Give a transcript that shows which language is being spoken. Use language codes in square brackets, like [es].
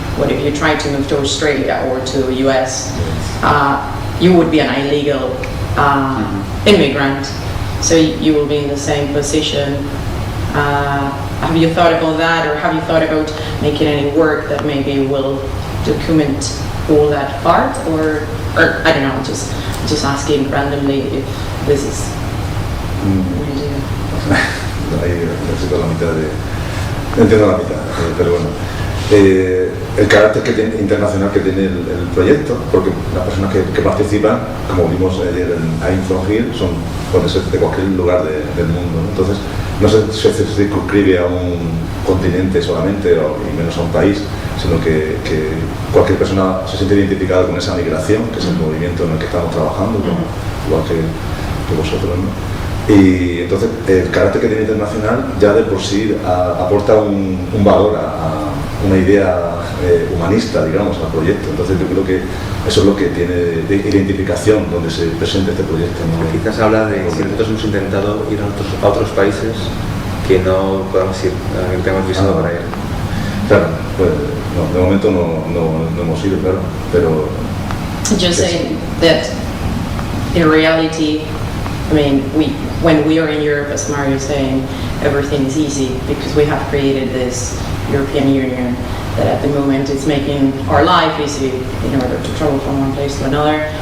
[en] What if you try to move to Australia or to US? You would be an illegal immigrant, so you will be in the same position. Have you thought about that, or have you thought about making any work that maybe will document all that part, or I don't know, just asking randomly if this is an idea. [es] Ahí necesito la mitad entiendo la mitad, pero bueno. El carácter internacional que tiene el proyecto, porque las personas que participan, como vimos ayer en I'm From Here, pueden ser de cualquier lugar del mundo, ¿no? Entonces no se circunscribe a un continente solamente y menos a un país, sino que cualquier persona se siente identificada con esa migración, que es el movimiento en el que estamos trabajando, igual que vosotros, ¿no? Y entonces el carácter que tiene internacional ya de por sí aporta un valor a una idea humanista, digamos, al proyecto. Entonces yo creo que eso es lo que tiene de identificación donde se presenta este proyecto, ¿no? Quizás habla de si nosotros hemos intentado ir a otros países que no podamos ir, que tengamos visado para ir. Claro, pues no, de momento no hemos ido, claro, pero... [en] Just saying that in reality, I mean, when we are in Europe, as Mario is saying, everything is easy because we have created this European Union that at the moment is making our life easy in order to travel from one place to another.